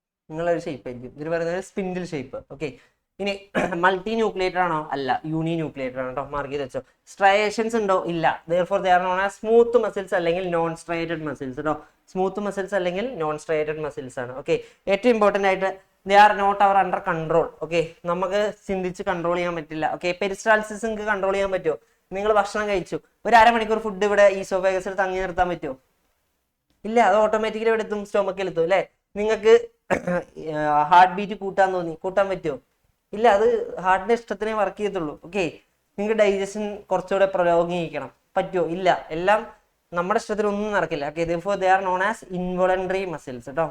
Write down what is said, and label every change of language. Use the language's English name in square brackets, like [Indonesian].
[Malayalam] നിങ്ങളൊരു ഷേപ്പ് ആയിരിക്കും ഇതിന് പറയുന്നത് സ്പിൻഡിൽ ഷേപ്പ്. ഓക്കെ, ഇനി മൾട്ടി ന്യൂക്ലിയേറ്റഡ് ആണോ? അല്ല, യൂണി ന്യൂക്ലിയേറ്റഡ് ആണ് കേട്ടോ. മാർക്ക് ചെയ്ത് വെച്ചോ. സ്ട്രയേഷൻസ് ഉണ്ടോ? ഇല്ല. [English] therefore they are known as smooth muscles അല്ലെങ്കിൽ non striated muscles കേട്ടോ. Smooth muscles അല്ലെങ്കിൽ non striated muscles ആണ്. Okay, ഏറ്റവും important ആയിട്ട് they are not our under control. [Malayalam] Okay, നമുക്ക് ചിന്തിച്ച് കൺട്രോൾ ചെയ്യാൻ പറ്റില്ല. ഓക്കെ, പെരിസ്റ്റാൾസിസ് നിങ്ങൾക്ക് കൺട്രോൾ ചെയ്യാൻ പറ്റുമോ? നിങ്ങൾ ഭക്ഷണം കഴിച്ചു, ഒരു അരമണിക്കൂർ ഫുഡ് ഇവിടെ ഈസോഫേഗസിൽ തങ്ങി നിർത്താൻ പറ്റുമോ? ഇല്ല, അത് ഓട്ടോമാറ്റിക്കലി ഇവിടെ എത്തും, സ്റ്റൊമക്കിൽ എത്തും അല്ലേ? നിങ്ങൾക്ക് ഹാർട്ട് ബീറ്റ് കൂട്ടാൻ തോന്നി, കൂട്ടാൻ പറ്റുമോ? ഇല്ല, അത് ഹാർട്ടിന്റെ ഇഷ്ടത്തിനേ വർക്ക് ചെയ്യത്തുള്ളൂ. ഓക്കെ, നിങ്ങൾക്ക് ഡൈജഷൻ കുറച്ചുകൂടെ പ്രലോഭിക്കണം പറ്റുമോ? ഇല്ല, എല്ലാം നമ്മുടെ ഇഷ്ടത്തിനൊന്നും നടക്കില്ല. [English] Okay, therefore they are known as involuntary muscles കേട്ടോ.